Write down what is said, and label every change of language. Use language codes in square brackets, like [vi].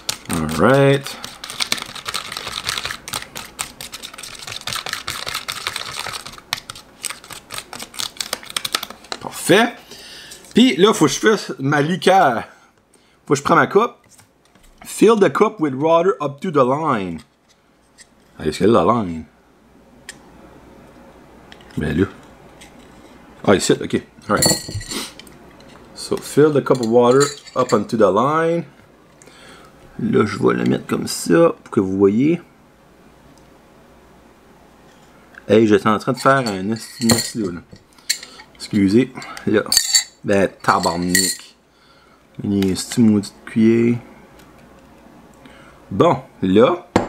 [en] Alright. [fr] Parfait. Puis là, faut que je fasse ma liqueur. Faut que je prenne ma coupe. [en] Fill the cup with water up to the line. [fr] Est-ce qu'elle a la line? Ben là. Ah, ici, ok. Alright. [en] So, fill the cup of water up onto the line. [fr] Là, je vais le mettre comme ça pour que vous voyez. Hey, j'étais en train de faire un estimation là. Excusez. Là. Ben, tabarnak. C'est une maudite cuillère. Bon, là.